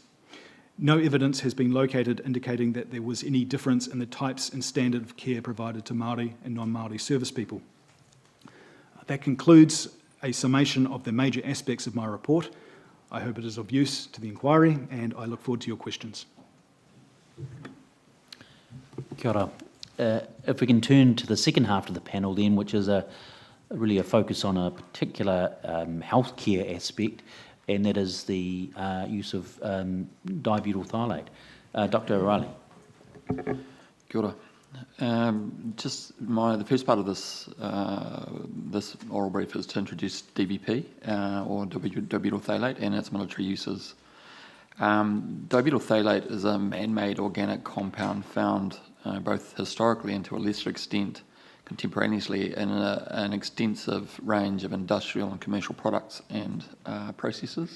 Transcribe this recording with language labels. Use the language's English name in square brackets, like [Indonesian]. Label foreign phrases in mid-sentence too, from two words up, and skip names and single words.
[English] No evidence has been located indicating that there was any difference in the types and standard of care provided to Māori and non-Māori service people. That concludes a summation of the major aspects of my report. I hope it is of use to the inquiry, and I look forward to your questions. [Māori] Kia ora. [English] If we can turn to the second half of the panel then, which is really a focus on a particular healthcare aspect, and that is the use of dibutyl phthalate. Dr. O'Reilly. [Māori] Kia ora. [English] The first part of this oral brief is to introduce DBP, or dibutyl phthalate, and its military uses. Dibutyl phthalate is a man-made organic compound found both historically and to a lesser extent contemporaneously in an extensive range of industrial and commercial products and processes.